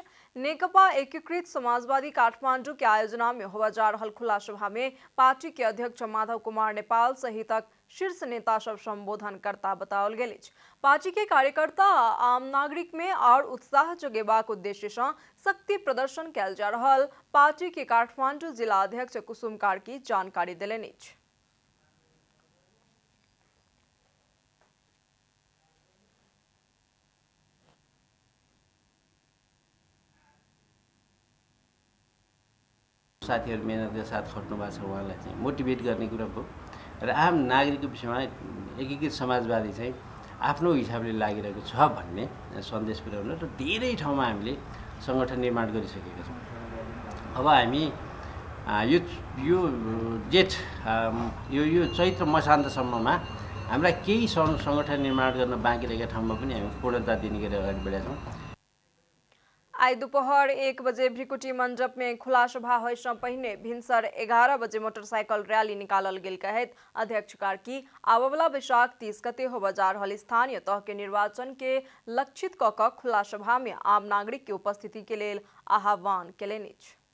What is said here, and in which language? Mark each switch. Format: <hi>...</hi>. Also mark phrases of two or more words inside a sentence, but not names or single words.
<mai>नेकपा एकीकृत समाजवादी काठमांडू के आयोजना में होवा जा रहल खुला सभा में पार्टी के अध्यक्ष माधव कुमार नेपाल सहितक शीर्ष नेता सब संबोधन करता बताओल गेल अछि। पार्टी के कार्यकर्ता आम नागरिक में और उत्साह जगेबाक उद्देश्य से शक्ति प्रदर्शन कयल जा रहल पार्टी के काठमांडू जिला अध्यक्ष कुसुम कार्की जानकारी देलनि अछि।</mai> <ne>साथीहरु मेहनतका साथ खट्नु भएको छ, उहाँलाई चाहिँ मोटिभेट गर्ने कुरा भयो र आम नागरिकको विषयमा एकीकृत समाजवादी चाहिँ आफ्नो हिसाबले लागिरहेको छ भन्ने सन्देश पुर्याउन र धेरै ठाउँमा हामीले संगठन निर्माण गरिसकेका छौँ। अब हामी यो जेठ यो चैत्र मसान्तसम्ममा हाम्रा केही संगठन निर्माण गर्न बाँकी रहेका ठाउँमा पनि हामी पूर्णता दिने गरी अगाडि बढेका छौँ।</ne> <mai>आई दोपहर 1 बजे भ्रिकुटी मंडप में खुला सभा होय से पहिने भिनसर 11 बजे मोटरसाइकिल रैली निकालल गेल कहैत अध्यक्ष कार्की आबवला वैशाख 30 गते होबा जा रहल स्थानीय तह के निर्वाचन के लक्षित क क खुला सभा में आम नागरिक के उपस्थिति के लेल आह्वान केलनि अछि।</mai>